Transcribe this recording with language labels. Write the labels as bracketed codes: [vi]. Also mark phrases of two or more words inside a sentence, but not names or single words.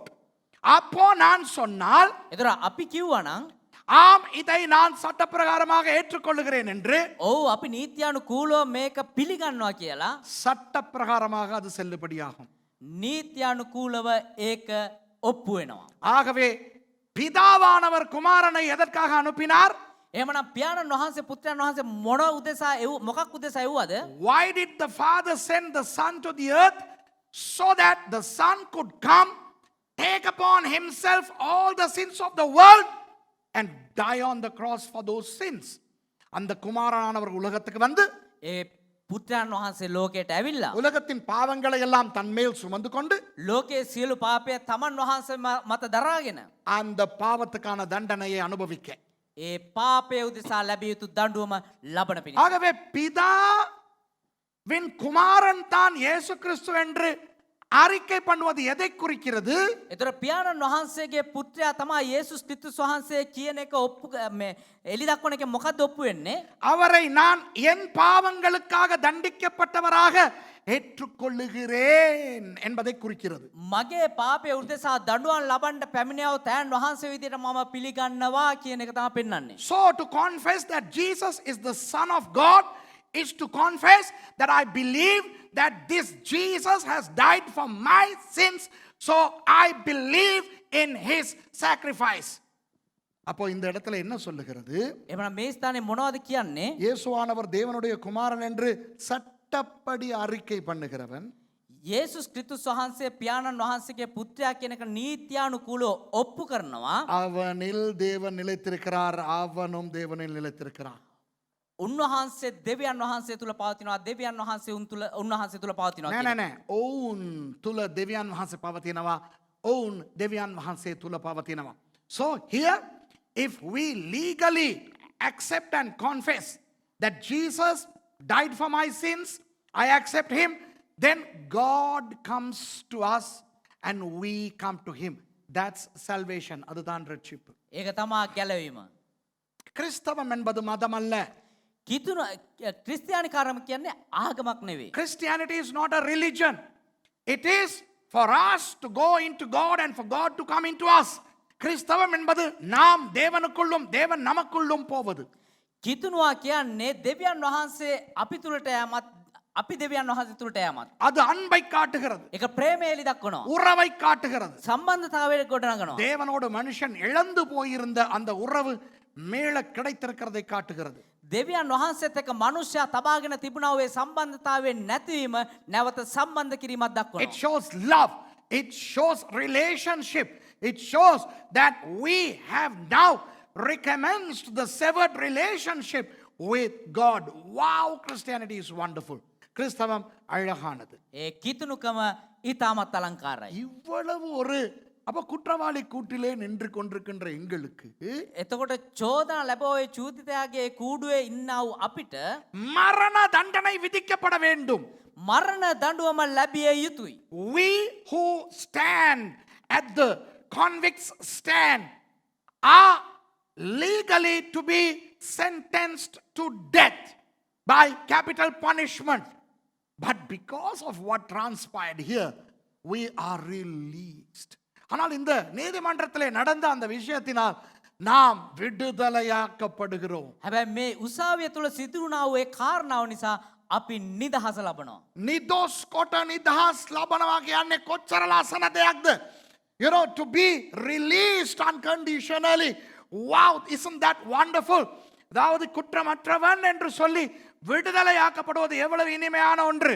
[ta] அப்போ நான் சொன்னால், [si] එතකොට අපි කිව්වනම් [ta] ஆம், இதை நான் சட்டப்பிரகாரமாக ஏற்றுக்கொள்ளுகிறேன் என்று, [si] ඔව් අපි නීත්‍යානුකූලව මේක පිළිගන්නවා කියලා [ta] சட்டப்பிரகாரமாக அது செல்லுபடியாகும். [si] නීත්‍යානුකූලව ඒක ඔප්පු වෙනවා. [ta] ஆகவே பிதாவானவர் குமாரனை எதற்காக அனுப்பினார்? [si] එහෙමනම් පියාණන් වහන්සේ පුත්‍රයන් වහන්සේ මොන උදෙසා මොකක් උදෙසා එව්වද? [en] Why did the Father send the Son to the earth? So that the Son could come, take upon himself all the sins of the world and die on the cross for those sins. [ta] அந்த குமாரனானவர் உலகத்துக்கு வந்து [si] ඒ පුත්‍රයන් වහන්සේ ලෝකයට ඇවිල්ලා [ta] உலகத்தின் பாவங்களை எல்லாம் தன்மேல் சுமந்து கொண்டு [si] ලෝකයේ සියලු පාපය තමන් වහන්සේ මත දරාගෙන [ta] அந்த பாவத்துக்கான தண்டனையை அனுபவிக்க. [si] ඒ පාපය උදෙසා ලැබිය යුතු දඬුවම ලබන පිණිස. [ta] ஆகவே பிதாவின் குமாரன் தான் இயேசு கிறிஸ்து என்று அறிக்கை பண்ணுவது எதை குறிக்கிறது? [si] එතකොට පියාණන් වහන්සේගේ පුත්‍රයා තමයි යේසුස් ක්‍රිස්තුස් වහන්සේ කියන එක ඔප්පු මේ එලි දක්වන එක මොකක්ද ඔප්පු වෙන්නේ? [ta] அவரை நான் என் பாவங்களுக்காக தண்டிக்கப்பட்டவராக ஏற்றுக்கொள்ளுகிறேன் என்பதை குறிக்கிறது. [si] මගේ පාපය උදෙසා දඬුවම් ලබන්න පැමිණියව තෑන් වහන්සේ විදිහට මම පිළිගන්නවා කියන එක තමයි පෙන්වන්නේ. [en] So to confess that Jesus is the Son of God is to confess that I believe that this Jesus has died for my sins, so I believe in his sacrifice. [ta] அப்போ இந்த இடத்துல என்ன சொல்லுகிறது? [si] එහෙනම් මේ ස්ථානේ මොනවද කියන්නේ? [ta] இயேசுவானவர் தேவனுடைய குமாரன் என்று சட்டப்படி அறிக்கை பண்ணுகிறவன், [si] යේසුස් ක්‍රිස්තුස් වහන්සේ පියාණන් වහන්සේගේ පුත්‍රයා කියන එක නීත්‍යානුකූලව ඔප්පු කරනවා. [ta] அவனில் தேவன் நிலைத்திருக்கிறார், அவனும் தேவனில் நிலைத்திருக்கிறான். [si] උන්වහන්සේ දෙවියන් වහන්සේ තුල පවතිනවා, දෙවියන් වහන්සේ උන්වහන්සේ තුල පවතිනවා නෑ කියන නෑ නෑ, ඔවුන් තුල දෙවියන් වහන්සේ පවතිනවා, ඔවුන් දෙවියන් වහන්සේ තුල පවතිනවා. [en] So here, if we legally accept and confess that Jesus died for my sins, I accept him, then God comes to us and we come to him. That's salvation. [ta] அதுதான் ரட்சிப்பு. [si] ඒක තමයි ගැලවීම. [ta] கிறிஸ்தவம் என்பது மதம் அல்ல. [si] කිතුන ක්‍රිස්තියානි කාරම කියන්නේ ආගමක් නෙවෙයි. [en] Christianity is not a religion. It is for us to go into God and for God to come into us. [ta] கிறிஸ்தவம் என்பது நாம் தேவனுக்குள்ளும் தேவன் நமக்குள்ளும் போவது. [si] කිතුනවා කියන්නේ දෙවියන් වහන්සේ අපි තුලට යමත් අපි දෙවියන් වහන්සේ තුලට යමත්. [ta] அது அன்பை காட்டுகிறது, [si] ඒක ප්‍රේමය එලි දක්වනවා. [ta] உறவை காட்டுகிறது. [si] සම්බන්ධතාවය ගොඩනගනවා. [ta] தேவனோடு மனுஷன் இழந்து போயிருந்த அந்த உறவு மீள கிடைத்திருக்கிறதை காட்டுகிறது. [si] දෙවියන් වහන්සේත් එක්ක මනුෂ්‍යයා තබාගෙන තිබුණා වූ සම්බන්ධතාවයේ නැතිවීම නැවත සම්බන්ධ කිරීමක් [en] It [si] දක්වනවා. [en] shows love. It shows relationship. It shows that we have now recommenced the severed relationship with God. Wow, Christianity is wonderful. [ta] கிறிஸ்தவம் அழகானது. [si] ඒ කිතුනුකම ඊටමත් අලංකාරයි. [ta] இவ்வளவு ஒரு அப்ப குற்றவாளி கூட்டிலே நின்று கொண்டிருக்கின்ற எங்களுக்கு [si] එතකොට චෝදනා ලැබුවේ චූතිතයාගේ කූඩුවේ ඉන්නා වූ අපිට [ta] மரண தண்டனை விதிக்கப்பட வேண்டும். [si] මරණ දඬුවම ලැබිය යුතුයි. [en] We who stand at the convict's stand are legally to be sentenced to death by capital punishment. But because of what transpired here, we are released. [ta] ஆனால் இந்த நீதிமன்றத்திலே நடந்த அந்த விஷயத்தினால் நாம் விடுதலையாக்கப்படுகிறோம். [si] හැබැයි මේ උසාවිය තුල සිදු වුණා වූ ඒ කාරණාව නිසා අපි නිදහස ලබනවා. නිදොස් කොට නිදහස් ලබනවා කියන්නේ කොච්චර ලස්සන දෙයක්ද? [en] You know, to be released unconditionally. Wow, isn't that wonderful? [ta] அதாவது குற்றமற்றவன் என்று சொல்லி விடுதலையாக்கப்படுவது எவ்வளவு இனிமையான ஒன்று.